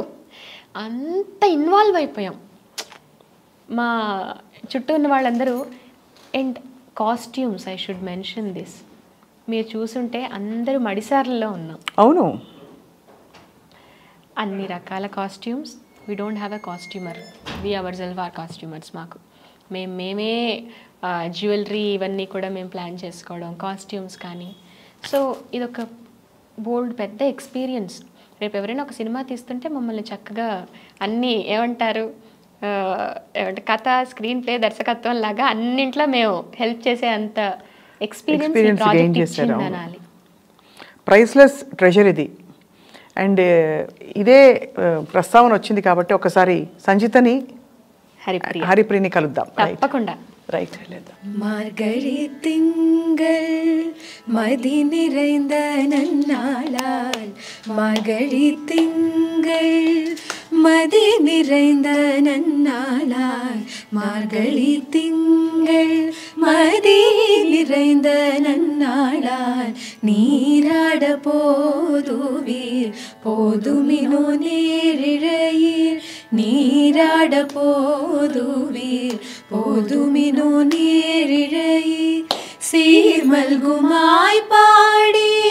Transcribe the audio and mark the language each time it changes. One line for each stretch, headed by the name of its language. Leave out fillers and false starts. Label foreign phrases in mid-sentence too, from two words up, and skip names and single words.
Telugu: అంత ఇన్వాల్వ్ అయిపోయాం మా చుట్టూ ఉన్న వాళ్ళందరూ.
English: and costumes, I should mention this,
Telugu: మీరు చూసుంటే అందరూ మడిసార్లలో ఉన్నాం. అవును, అన్ని రకాల కాస్ట్యూమ్స్.
English: We don't have a costumer, we ourself are costumers.
Telugu: మాకు మేమే జ్యువెలరీ ఇవన్నీ కూడా మేము ప్లాన్ చేసుకోవడం, కాస్ట్యూమ్స్ కానీ. సో ఇదొక బోల్డ్ పెద్ద ఎక్స్పీరియన్స్. రేపు ఎవరైనా ఒక సినిమా తీస్తుంటే మమ్మల్ని చక్కగా అన్నీ ఏమంటారు కథ, స్క్రీన్ ప్లే, దర్శకత్వం లాగా అన్నింట్లో మేము హెల్ప్ చేసే అంత ఎక్స్పీరియన్స్ అనాలి.
English: priceless treasure ఇది.
Telugu: అండ్ ఇదే ప్రస్తావన వచ్చింది కాబట్టి ఒకసారి సంజితని హరిప్రియని కలుద్దాం. తప్పకుండా.
Tamil: ரைட். மார்கழி திங்கள் மதி நிறைந்த நன்னாளால், மார்கழி திங்கள் மதி நிறைந்த நன்னாளால், மார்கழி திங்கள் மதி நிறைந்த நன்னாளால், நீராட போதுவீர் போதுமினோ நேரிழையீர், நீராட போதுவீர் போதுமினோ நேரிழையீர், சீர்மல்குமாய் பாடி